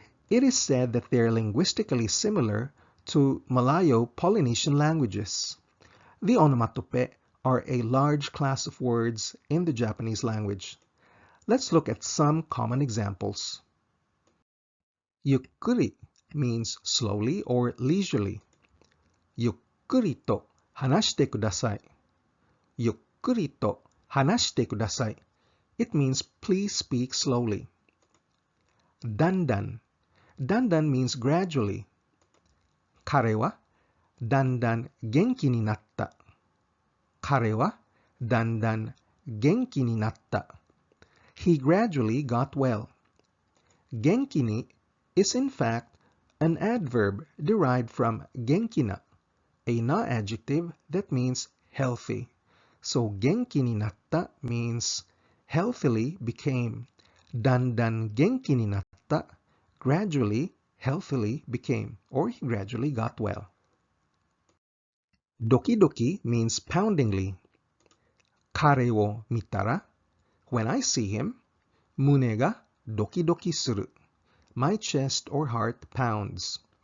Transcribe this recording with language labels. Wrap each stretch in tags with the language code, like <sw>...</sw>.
<en>It is said that they are linguistically similar to Malayo-Polynesian languages. The onomatope are a large class of words in the Japanese language. Let's look at some common examples. Yukkuri means slowly or leisurely.</en> <ja>Yukkuri to 話してください。ゆっくりと話してください。</ja> <en>It means please speak slowly. Dandan. Dandan means gradually.</en> <ja>彼はだんだん元気になった。彼はだんだん元気になった。</ja> <en>He gradually got well. 元気に is in fact an adverb derived from 元気な, a na adjective that means healthy. So 元気になった means healthily became.</en> <ja>だんだん元気になった</ja> <en>gradually healthily became, or he gradually got well. Tokidoki means poundingly.</en> <ja>Kare wo mitara,</ja> <en>when I see him,</en> <ja>mune ga dokidoki suru,</ja> <en>my chest or heart pounds.</en>